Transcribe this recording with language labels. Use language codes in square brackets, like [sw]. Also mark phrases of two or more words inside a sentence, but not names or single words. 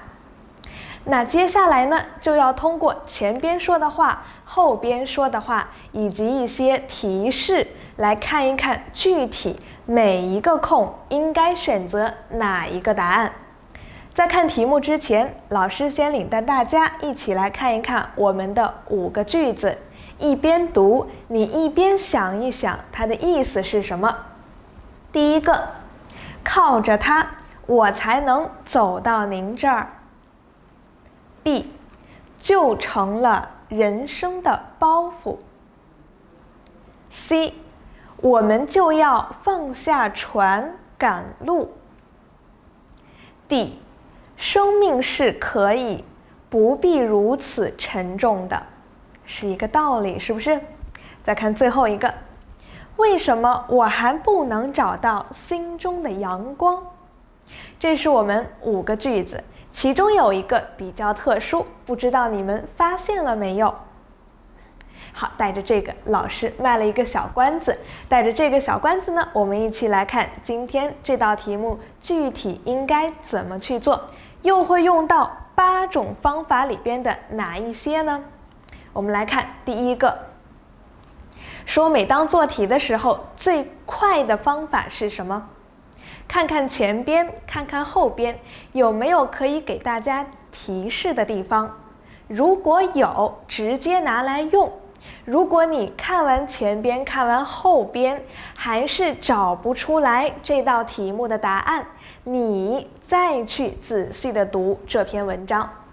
[zh] 那接下來呢，就要通過前邊說的話、後邊說的話以及一些提示來看一看具體每一個空應該選擇哪一個答案。在看題目之前，老師先領帶大家一起來看一看我們的5個句子，一邊讀，你一邊想一想它的意思是什麼。第一個，靠着它，我才能走到您這兒。B， 就成了人生的包袱。C， 我們就要放下船趕路。D， 生命是可以不必如此沉重的，是一個道理，是不是？再看最後一個，為什麼我還不能找到心中的陽光？這是我們5 個句子。其中有一個比較特殊，不知道你們發現了沒有？好，帶着這個，老師賣了一個小關子。帶着這個小關子呢，我們一起來看今天這道題目具體應該怎麼去做，又會用到8種方法裡邊的哪一些呢？我們來看第一個，說每當做題的時候，最快的方法是什麼？看看前邊，看看後邊，有沒有可以給大家提示的地方？如果有，直接拿來用。如果你看完前邊，看完後邊，還是找不出來這道題目的答案，你再去仔細的讀這篇文章。